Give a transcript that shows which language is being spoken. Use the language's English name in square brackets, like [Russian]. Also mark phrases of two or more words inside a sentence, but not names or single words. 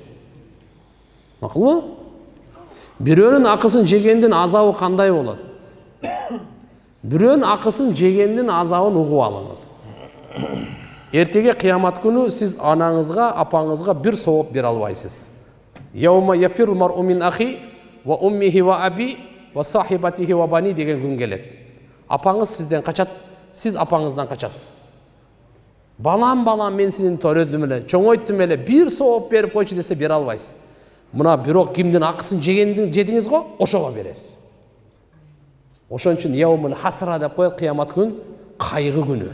[Kyrgyz] Макулбу? Бирөөнүн акысын жегендин азабы кандай болот? Бирөөнүн акысын жегендин азабын угуп алыңыз. Эртеге кыямат күнү сиз анаңызга, апаңызга бир сооп бере албайсыз. [Arabic] يوم يفر المرء من أخيه وأمه وأبيه وصاحبته وبنيه [Kyrgyz] деген күн келет. Апаңыз сизден качат, сиз апаңыздан качасыз. Балам мен сени төрөдүм эле, чоңойттум эле, бир сооп берип койчу десе бере албайсыз. Мына бирок кимдин акысын жедиңиз го, ошого бересиз. Ошон үчүн [Arabic] يوم الحسرة [Kyrgyz] деп коет, кыямат күн кайгы күнү.